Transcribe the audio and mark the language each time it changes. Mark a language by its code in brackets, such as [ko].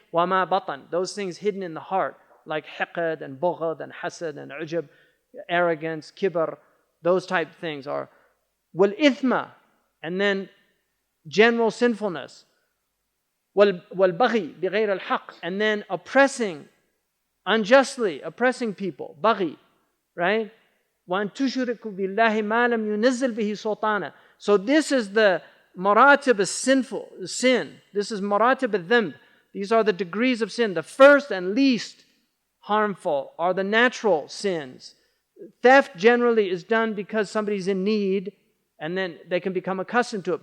[ar] وما بطن, [en] those things hidden in the heart, like hiqad and bughd and hasad and ujub, arrogance, kibr, those type of things are والإثم, and then general sinfulness, [ar] والبغي بغير الحق, [en] and then oppressing, unjustly oppressing people, baghi, right? [ar] وأن تشركوا بالله ما لم ينزل به سلطانا. [en] So this is the maratib of sin. This is maratib al-dhanb. These are the degrees of sin. The first and least harmful are the natural sins. Theft generally is done because somebody's in need and then they can become accustomed to it.